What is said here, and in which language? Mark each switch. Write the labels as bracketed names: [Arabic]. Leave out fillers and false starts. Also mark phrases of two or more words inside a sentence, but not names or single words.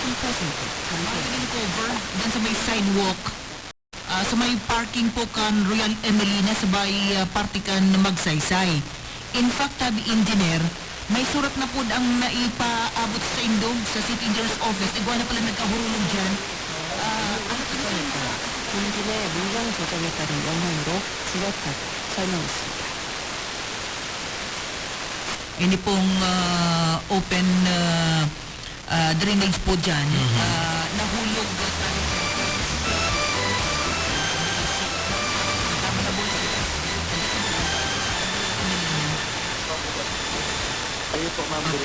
[Bikol] cover dan sa may sidewalk. Sa may parking po kan Royal Emelina sa may partikan Magsaysay. In fact, tabi engineer, may surat na po ang naipaabot sa Indog sa City Engineer's Office. Igwa na pala nagkahurulong dyan. [Korean] 본진에 물량 조정에 따른 영향으로 줄었다고 설명했습니다. [Bikol] Ini pong open drainage po dyan. Nahulog. Kayo po, ma'am,